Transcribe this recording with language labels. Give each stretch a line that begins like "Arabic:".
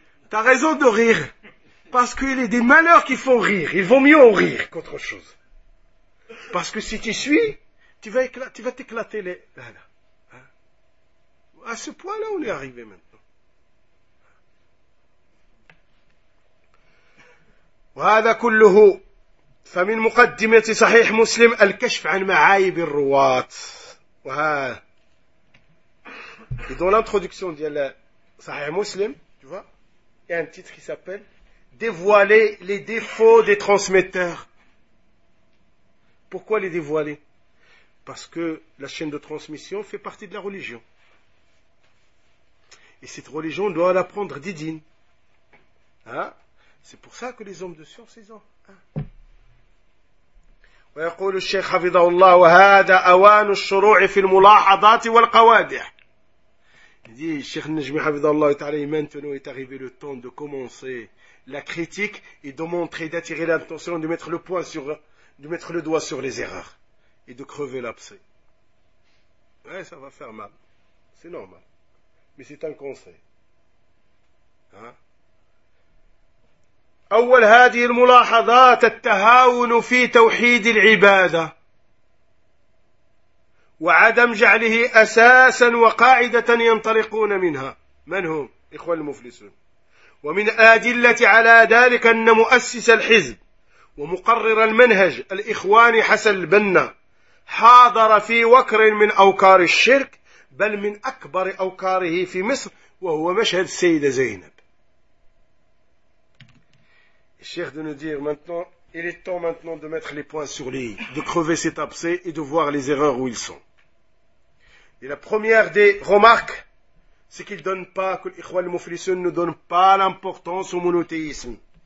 French: T'as raison de rire. Parce qu'il y a des malheurs qui font rire. Il vaut mieux en rire qu'autre chose. Parce que si tu suis, tu vas t'éclater les... Voilà. Hein? À ce point-là, on est arrivé maintenant.
Arabic: وهذا كله فمن مقدمة صحيح مسلم الكشف عن معايب الرواة وهذا
French: dans l'introduction de صحيح مسلم tu vois il y a un titre qui s'appelle dévoiler les défauts des transmetteurs. Pourquoi les dévoiler? Parce que la chaîne de transmission fait partie de la religion. Et cette religion doit la prendre didine. Hein? C'est pour ça que les hommes de science, ils ont.
Arabic: ويقول الشيخ حفظه الله وهذا أوان الشروع في الملاحظات والقواعد.
French: dit الشيخ النجمي
Arabic: حفظه الله تعالى
French: maintenant est arrivé le temps de commencer la critique et de montrer d'attirer l'attention de mettre le point sur de mettre le doigt sur les erreurs et de crever l'abcès. Ouais, ça va faire mal, c'est normal, mais c'est un conseil. Hein?
Arabic: أول هذه الملاحظات التهاون في توحيد العبادة وعدم جعله أساسا وقاعدة ينطلقون منها. من هم إخوة المفلسون؟ ومن أدلة على ذلك أن مؤسس الحزب ومقرر المنهج الإخواني حسن البنا حاضر في وكر من أوكار الشرك بل من أكبر أوكاره في مصر وهو مشهد السيدة زينب.
French: Cheikh de nous dire maintenant, il est temps maintenant de mettre les points sur les i, de crever cet abcès et de voir les erreurs où ils sont. Et la première des remarques, c'est qu'ils donnent pas, que l'Ikhwal Muflisun ne donne pas l'importance au monothéisme.